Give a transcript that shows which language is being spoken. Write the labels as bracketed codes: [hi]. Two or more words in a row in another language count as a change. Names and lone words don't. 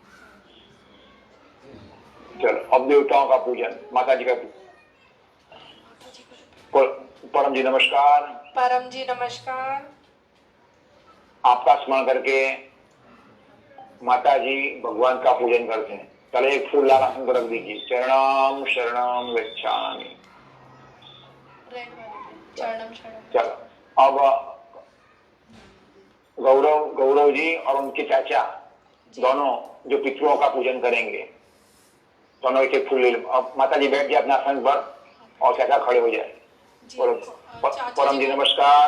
[hi] चलो अब देवताओं का पूजन, माता जी का परम जी नमस्कार। परम जी नमस्कार। आपका स्मरण करके माता जी भगवान का पूजन करते हैं। चलो एक फूल लाल आसन पर रख दीजिए। [pi] शरणाम शरणम गच्छामि। चरणम शरणम। [hi] चलो अब गौरव जी और उनके चाचा दोनों जो पितरों का पूजन करेंगे, दोनों एक एक फूल ले लो। अब माता जी बैठ जाए अपना आसन पर और चाचा खड़े हो जाए। बोलो परम जी नमस्कार।